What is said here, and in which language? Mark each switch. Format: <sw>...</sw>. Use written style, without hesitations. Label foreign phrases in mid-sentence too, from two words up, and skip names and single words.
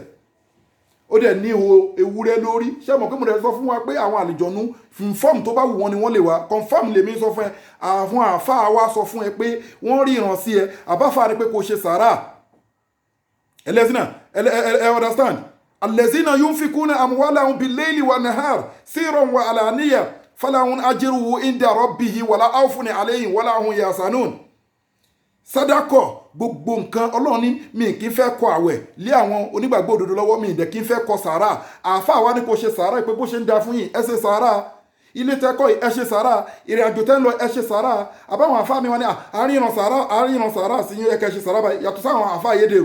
<yo>Ó dẹ̀ ní ewúrẹ́ lórí. Ṣé mọ̀ pé mo dẹ̀ sọ fún wa pé àwọn àlìjọ̀nú fọ́ọ̀mù tó bá wù wọ́n ni wọ́n lè wá. Confirm lèmi sọ fún ẹ. Àwọn àáfàá wa sọ fún ẹ pé wọ́n rí ìran sí ẹ. Àbáfàá ni pé kò ṣe sàárà. Ẹlẹ́sìn náà, ẹ understand?</yo> <ar>الذين ينفقون أموالهم بالليل والنهار سرا وعلانية فلهم أجرهم عند ربهم ولا خوف عليهم ولا هم يحزنون.</ar> <yo>Sádàkọ̀ gbogbo nǹkan Ọlọ́run ní mi kì í fẹ́ kọ àwẹ̀ lé àwọn onígbàgbọ́ òdodo lọ́wọ́, mi ìdẹ̀ kì í fẹ́ kọ sàárà. Àáfàá wa ní kò ṣe sàárà pé bó ṣe ń da fún yín ẹ ṣe sàárà, ilé tẹ́kọ̀ ẹ ṣe sàárà, ìrìn àjò tẹ́ ń lọ ẹ ṣe sàárà. Àbáwọn àáfàá mi wọn ní àríran sàárà sí yín ẹ kẹ́ ṣe sàárà báyìí, yàtọ̀ sáwọn àáfàá ayédèrú.</yo>